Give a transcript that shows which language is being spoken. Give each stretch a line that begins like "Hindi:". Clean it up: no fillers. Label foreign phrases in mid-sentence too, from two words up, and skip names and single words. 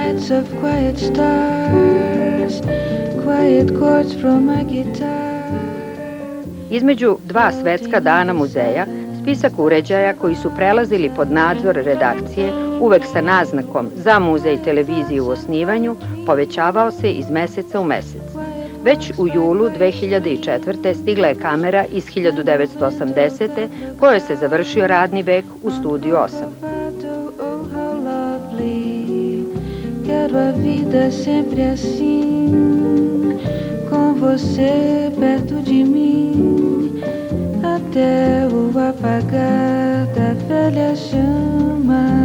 English: voice of quiet stars, quiet chords from my guitar.
Serbian: Između dva svetska dana muzeja, spisak uređaja koji su prelazili pod nadzor redakcije, uvek sa naznakom za muzej televizije u osnivanju, povećavao se iz meseca u mesec. Već u julu 2004. stigla je kamera iz 1980. kojoj se završio radni vek u Studiju 8.
Portuguese: Quero a vida sempre assim, com você perto de mim, até o apagar da velha chama.